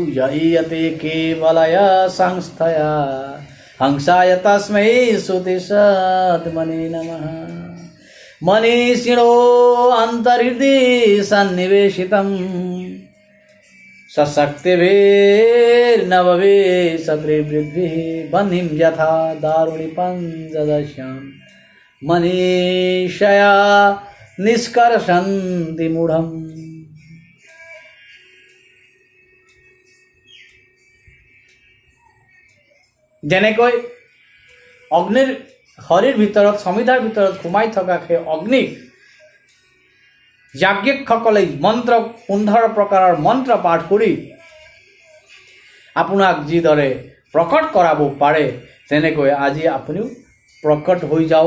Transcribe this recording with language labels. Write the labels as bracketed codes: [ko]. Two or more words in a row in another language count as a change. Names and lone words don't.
[sa] ইয়াতে কেৱলয়া সংস্থয়া হংসায় তস্मै সুতিষাত্মনে নমঃ। মনীষিণো অন্তর্হৃদয় সন্নিবেশিতম সশক্তিभिर्नवभिः सत्रिवृद्भिः बन्धिं यथा दारुणि पञ्चदश्यां मनीषया निष्कर्षन्ति मूढम्। [as] যেনেকৈ অগ্নিৰ হৰিৰ ভিতৰত, সমিধাৰ ভিতৰত সোমাই থকা সেই অগ্নিক যাজ্ঞিকসকলে মন্ত্ৰ 15 প্ৰকাৰৰ মন্ত্ৰ পাঠ কৰি আপোনাক যিদৰে প্ৰকট কৰাব পাৰে, তেনেকৈ আজি আপুনিও প্ৰকট হৈ যাওক।